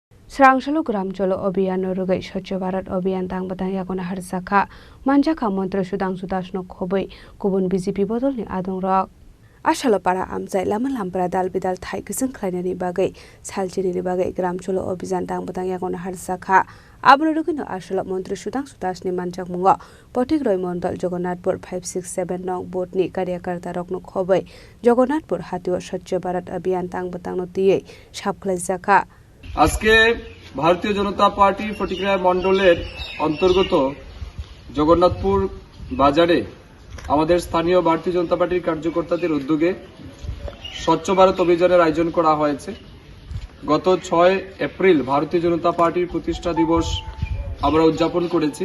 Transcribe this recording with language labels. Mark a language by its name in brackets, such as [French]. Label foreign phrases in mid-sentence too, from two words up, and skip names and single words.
[Kok Borok] Srangshalo Gram Cholo Obiyan Rugai Swachh Bharat Obiyan Tangbatang Yakona Harsakha Manjaka Mantra Sudang Sudashno Khoboi Kubun BJP Bodolni Adong Rok Ashalopara Amjai Lama Lampra Dal Bidal Thai Kising Klainani Bagai Salchini Bagai Gram Cholo Obiyan Tangbatang Yakona Harsakha Abnurugino Ashalop Mantra Sudang Sudashni Manjak Mungo Potik Roy Mondal Jagannathpur 567 Nong Botni Karyakarta Rokno Khoboi Jagannathpur Hatiwa Swachh Bharat Obiyan Tangbatang no Tiye Shapklai Zakha [Bangla] আজকে ভারতীয় জনতা পার্টি ফটিকরায় মণ্ডলের অন্তর্গত জগন্নাথপুর বাজারে আমাদের স্থানীয় ভারতীয় জনতা পার্টির কার্যকর্তাদের উদ্যোগে স্বচ্ছ ভারত অভিযানের আয়োজন করা হয়েছে। গত 6 এপ্রিল ভারতীয় জনতা পার্টির প্রতিষ্ঠা দিবস আমরা উদযাপন করেছি।